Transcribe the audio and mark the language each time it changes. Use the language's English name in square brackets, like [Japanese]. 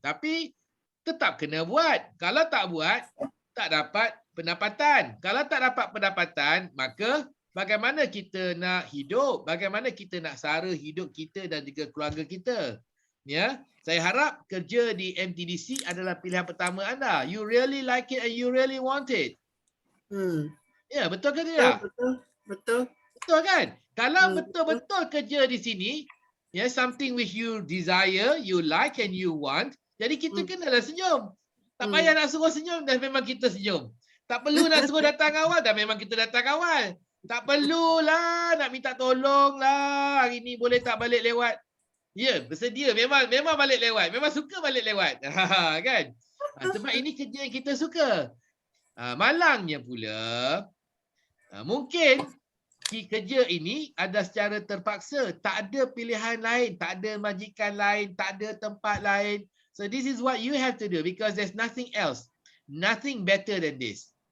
[Malay] Tapi tetap kena buat. Kalau tak buat, tak dapat pendapatan. Kalau tak dapat pendapatan, maka bagaimana kita nak hidup? Bagaimana kita nak sara hidup kita dan juga keluarga kita? Ya, saya harap kerja di MTDC adalah pilihan pertama anda. [English] You really like it and you really want it. [Malay] Ya, betul ke tidak? Betul. Betul kan? Kalau betul-betul kerja di sini, ya, [English] something which you desire, you like and you want, [Malay] jadi kita kenalah senyum. Tak payah nak suruh senyum dan memang kita senyum. Tak perlu nak suruh datang awal dan memang kita datang awal. Tak perlulah nak minta tolong lah. Hari ni boleh tak balik lewat? Ya, bersedia. Memang balik lewat. Memang suka balik lewat. Kan? Sebab ini kerja yang kita suka. Malangnya pula, mungkin kerja ini ada secara terpaksa. Tak ada pilihan lain. Tak ada majikan lain. Tak ada tempat lain. [English] So this is what you have to do because there's nothing else. Nothing better than this.